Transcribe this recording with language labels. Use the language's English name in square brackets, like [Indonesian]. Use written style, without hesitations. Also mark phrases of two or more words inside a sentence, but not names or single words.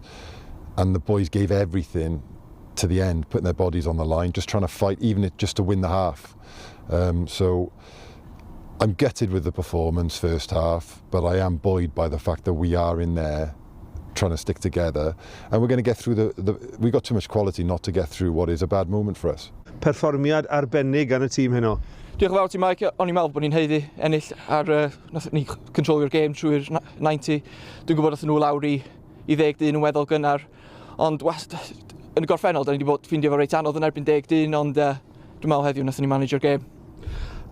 [English] And the boys gave everything to the end, putting their bodies on the line, just trying to fight, even just to win the half. So I'm gutted with the performance first half, but I am buoyed by the fact that we are in there trying to stick together, and we're going to get through we've got too much quality not to get through what is a bad moment for us. [Welsh] Perfformiad arbennig gan y tîm heno. Diolch yn fawr ti Mike, o'n i'n meddwl bod ni'n heiddi ennill ar nath ni controlio'r game trwy'r 90. Dwi'n gwybod nath nhw lawr i 10 yn weddol gynnar, ond yn y gorffennol da ni wedi bod ffindio fo reit anodd yn erbyn 10, ond dwi'n meddwl heddiw nath ni manager'r game.